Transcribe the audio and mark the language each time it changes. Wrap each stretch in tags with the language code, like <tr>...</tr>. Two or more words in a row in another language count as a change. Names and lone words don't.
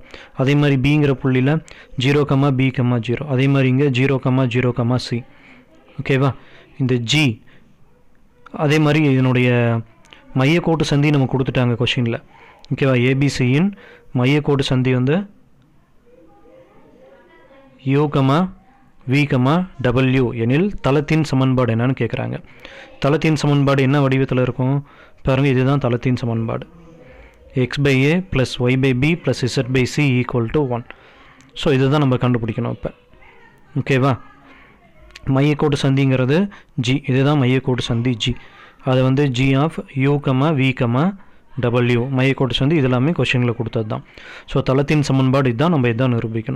<ta>அதே மாதிரி பிங்கிற புள்ளியில் 0, b, 0. அதே மாதிரி இங்கே 0, 0, c. ஓகேவா? இந்த G அதே மாதிரி இதனுடைய மையக்கோட்டு சந்தி நம்ம கொடுத்துட்டாங்க கொஷினில். ஓகேவா? ABCயின் மையக்கோட்டு சந்தி வந்து u, v, w எனில் தளத்தின் சமன்பாடு என்னன்னு கேட்குறாங்க. தளத்தின் சமன்பாடு என்ன வடிவத்தில் இருக்கும் பாருங்கள், இதுதான் தளத்தின் சமன்பாடு. x/a + y/b + z/c = 1. ஸோ இதுதான் நம்ம கண்டுபிடிக்கணும் இப்போ. ஓகேவா? மையக்கோட்டு சந்திங்கிறது g, இதுதான் மையக்கோட்டு சந்தி g. அது வந்து g of u, v, w மையக்கோட்டு சந்தி. இது எல்லாமே கொஷனில் கொடுத்தது தான். ஸோ தளத்தின் சமன்பாடு இதுதான், நம்ம இதுதான் நிரூபிக்கணும்.</ta>